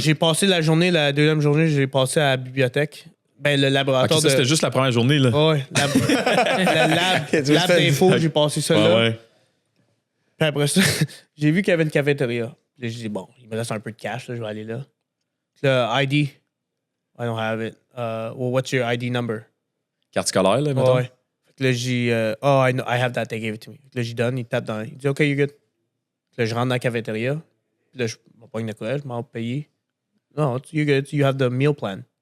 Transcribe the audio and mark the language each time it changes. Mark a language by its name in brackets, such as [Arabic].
[French] J'ai passé la journée, la deuxième journée, j'ai passé à la bibliothèque. Ben, le Ok, laboratoire ça, c'était juste la première journée, là. Ouais, le lab d'info, j'ai passé ça là. ouais. Puis après ça, j'ai vu qu'il y avait une cafétéria. Puis là, j'ai dit, bon, il me reste un peu de cash, là, je vais aller là. Puis là, [English] ID, I don't have it. Well, what's your ID number? [French] Carte scolaire, là, mettons. Ouais. Fait que là, j'ai, [English] oh, I have that, they gave it to me. [French] Fait que là, j'y donne, il tape dans, il dit, [English] OK, you're good. [French] Puis là, je rentre dans la cafétéria. Puis là, je me pogne de quoi, je m'en payer. [English] Non, you're good, you have the meal plan.